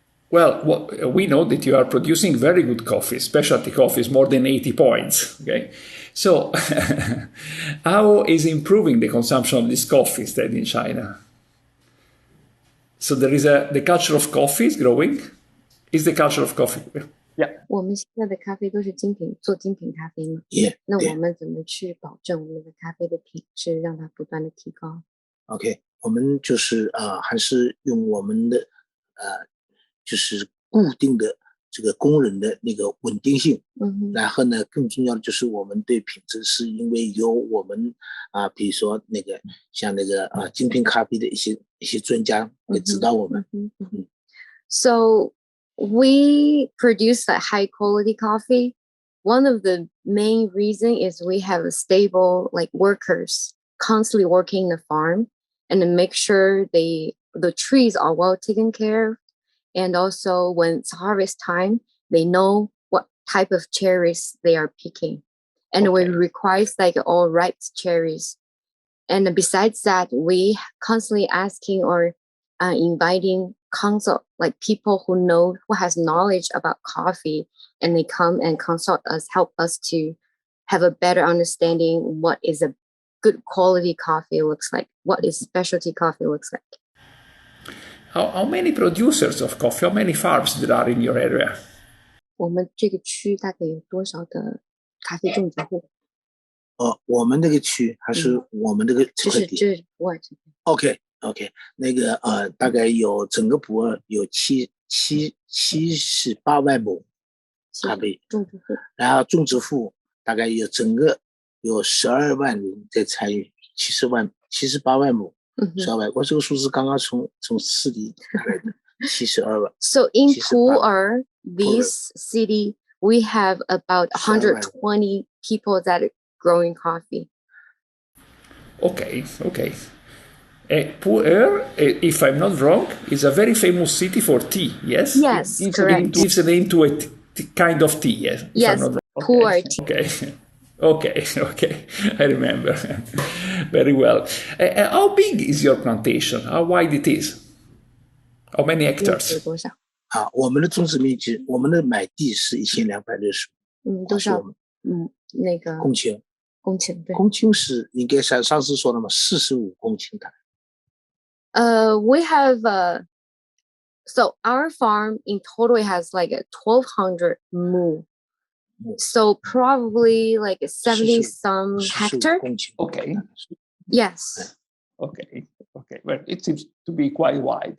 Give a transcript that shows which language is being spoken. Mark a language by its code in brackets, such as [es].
[en] Well, we know that you are producing very good coffee, specialty coffees, more than 80 points. Okay, so how is improving the consumption of this coffee instead in China? So there is the culture of coffee is growing. Is the culture of coffee? Yeah. [zh] 我们现在的咖啡都是精品，做精品咖啡嘛。那我们怎么去保证我们的咖啡的品质，让它不断的提高？OK， 我们就是还是用我们的就是固定的这个工人的那个稳定性，然后呢，更重要的就是我们对品质是因为有我们比如说那个像那个精品咖啡的一些专家会指导我们。 [en] So we produce a high quality coffee. One of the main reason is we have a stable like workers constantly working the farm and to make sure the trees are well taken care of. And also when it's harvest time, they know what type of cherries they are picking. And we require like all ripe cherries. And besides that, we constantly asking or inviting consult like people who has knowledge about coffee, and they come and consult us, help us to have a better understanding what is a good quality coffee looks like, what is specialty coffee looks like. How many producers of coffee, how many farms there are in your area? [zh] 我们这个区大概有多少的咖啡种植户？我们这个区还是我们这个这是普洱这边。 OK， 那个大概有整个普洱有78万亩咖啡种植户，然后种植户大概有整个有12万人在参与，78万亩。我这个数字刚刚从市里来的72万。 [en] So in Pu'er, this city, we have about 120 people that are growing coffee. Okay. Pu'er, if I'm not wrong, is a very famous city for tea, yes? Yes, correct. It gives a name to a kind of tea, yes? Yes, Pu'er tea. Okay, I remember. Very well. How big is your plantation? How wide it is? How many hectares? [zh] 我们的种植面积，我们的买地是1260。多少？那个公顷。对。公顷是应该上次说的嘛，45公顷的。 [en] We have so our farm in total has like 1,200 mu. So probably like 70 some hectare. Okay. Yes. Okay. well, it seems to be quite wide.